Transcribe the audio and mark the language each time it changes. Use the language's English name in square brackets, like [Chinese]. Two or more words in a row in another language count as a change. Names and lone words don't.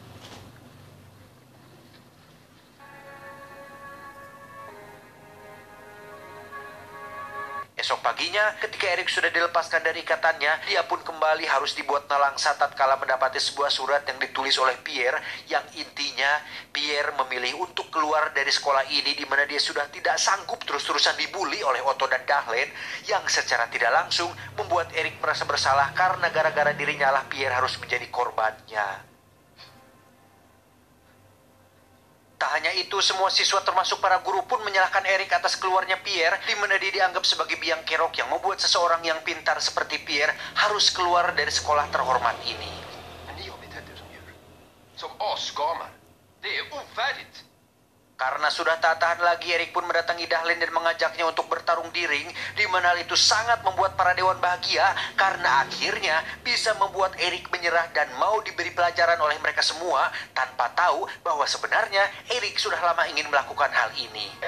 [Indonesian] Esok paginya, ketika Eric sudah dilepaskan dari ikatannya, dia pun kembali harus dibuat nelangsa tatkala mendapati sebuah surat yang ditulis oleh Pierre, yang intinya Pierre memilih untuk keluar dari sekolah ini di mana dia sudah tidak sanggup terus-terusan dibully oleh Otto dan Dahlin, yang secara tidak langsung membuat Eric merasa bersalah karena gara-gara dirinya lah Pierre harus menjadi korbannya. Tak hanya itu, semua siswa termasuk para guru pun menyalahkan Eric atas keluarnya Pierre, di mana dia dianggap sebagai biang kerok yang membuat seseorang yang pintar seperti Pierre harus keluar dari sekolah terhormat ini. [Swedish] Men ni har betett er som djur. Som asgamar. Det är ovärdigt. [Indonesian] Karena sudah tak tahan lagi, Eric pun mendatangi Dahlin dan mengajaknya untuk bertarung di ring, di mana hal itu sangat membuat para dewan bahagia karena akhirnya bisa membuat Eric menyerah dan mau diberi pelajaran oleh mereka semua tanpa tahu bahwa sebenarnya Eric sudah lama ingin melakukan hal ini.